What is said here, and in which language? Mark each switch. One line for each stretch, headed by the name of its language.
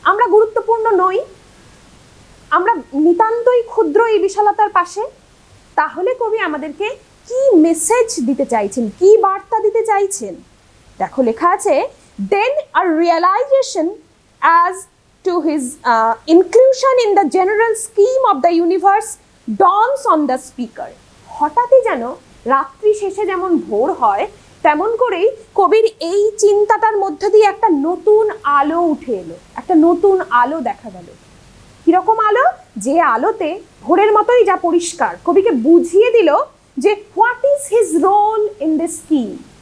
Bangla: আমরা গুরুত্বপূর্ণ নই, আমরা নিতান্তই ক্ষুদ্র এই বিশালতার পাশে। তাহলে কবি আমাদেরকে কি মেসেজ দিতে চাইছেন, কি বার্তা দিতে চাইছেন? দেখো লেখা আছে,
English: Then a realization as to his inclusion in the general scheme of the universe dawns on the speaker.
Bangla: হঠাৎই যেন রাত্রি শেষে যেমন ভোর হয় তেমন করেই কবির এই চিন্তাটার মধ্যে দিয়ে একটা নতুন আলো উঠে এলো, একটা নতুন আলো দেখা গেল। কিরকম আলো? যে আলোতে ভোরের মতোই যা পরিষ্কার কবিকে বুঝিয়ে দিল যে
English: What is his role in this scheme.